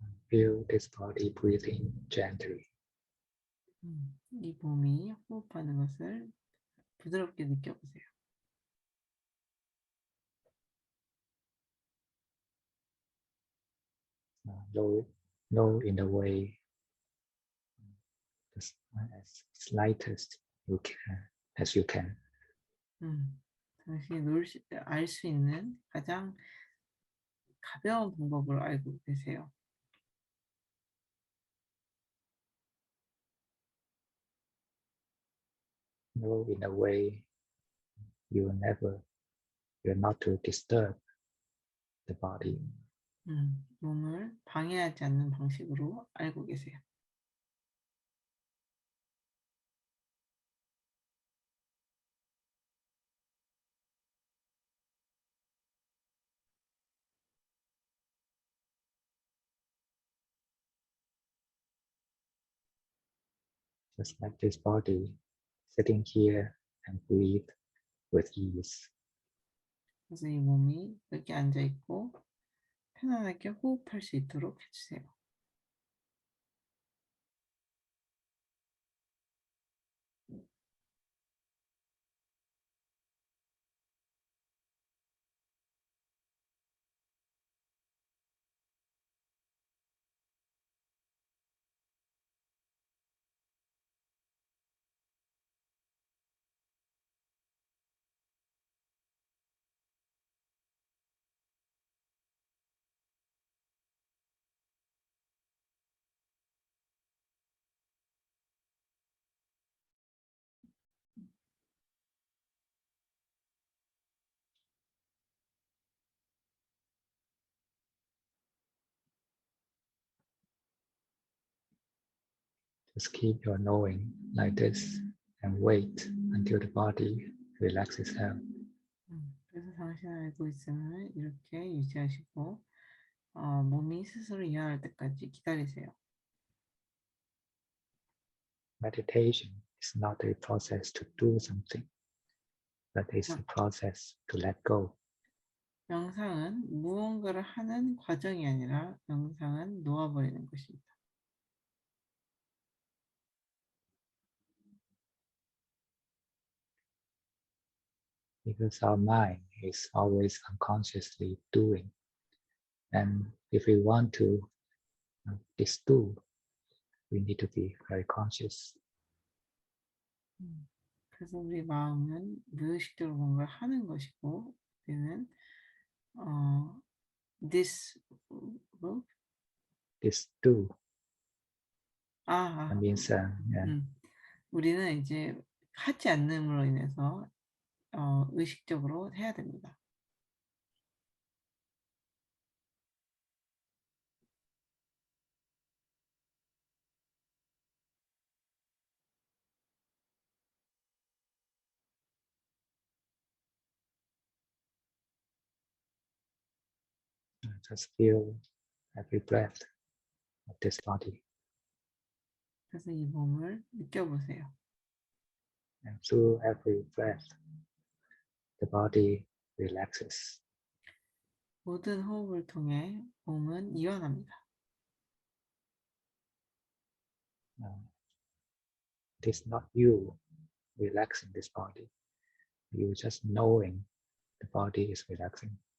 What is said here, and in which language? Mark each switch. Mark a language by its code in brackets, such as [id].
[en] Feel this body breathing gently. [ko] 이 몸이 호흡하는 것을 부드럽게 느껴보세요. [en] Know in the way as slightest you can, as you can. [ko] 당신이 알 수 있는 가장 가벼운 방법으로 알고 계세요. [en] Know in a way you're not to disturb the body. [ko] 몸을 방해하지 않는 방식으로 알고 계세요. [en] Just like this body sitting here and breathe with ease. [ko] 그래서 이 몸이 이렇게 앉아 있고 편안하게 호흡할 수 있도록 해주세요. [en] Just keep your knowing like this and wait until the body relaxes itself. [ko] 그래서 당신 알고 있음을 이렇게 유지하시고 몸이 스스로 이완할 때까지 기다리세요. [en] Meditation is not a process to do something, but it's a process to let go. [ko] 명상은 무언가를 하는 과정이 아니라 명상은 놓아버리는 것입니다. [en] Because our mind is always unconsciously doing. And if we want to disdo, we need to be very conscious. [ko] 그래서 우리 마음은 무의식적으로 뭔가를 하는 것이고 우리는 [en] this Disdo 아, means yeah, [ko] 우리는 이제 하지 않는으로 인해서 의식적으로 해야 됩니다. [en] just feel every breath of this body. [ko] 그래서 이 몸을 느껴보세요. [en] And through every breath, the body relaxes. [ko] 모든 호흡을 통해 몸은 이완합니다. [en] It is not you relaxing this body. You just knowing the body is relaxing.